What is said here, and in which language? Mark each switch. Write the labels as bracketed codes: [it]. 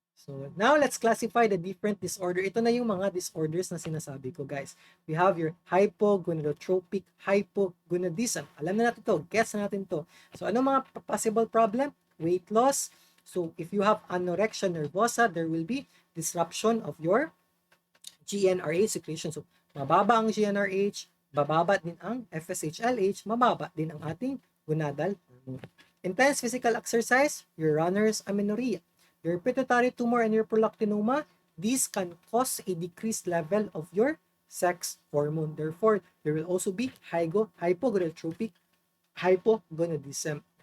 [en] So now let's classify the different disorder. [tl] Ito na yung mga disorders na sinasabi ko guys. [en] We have your hypogonadotropic hypogonadism. [tl] Alam na natin to, guess na natin to. So ano mga possible problem? Weight loss. [en] So if you have anorexia nervosa, there will be disruption of your GnRH secretion. [tl] So mababa ang GnRH, bababa din ang FSH-LH, mababa din ang ating gonadal hormone. [en] Intense physical exercise, your runner's amenorrhea, your pituitary tumor and your prolactinoma, these can cause a decreased level of your sex hormone. Therefore, there will also be hypogonadotropic hypogonadism.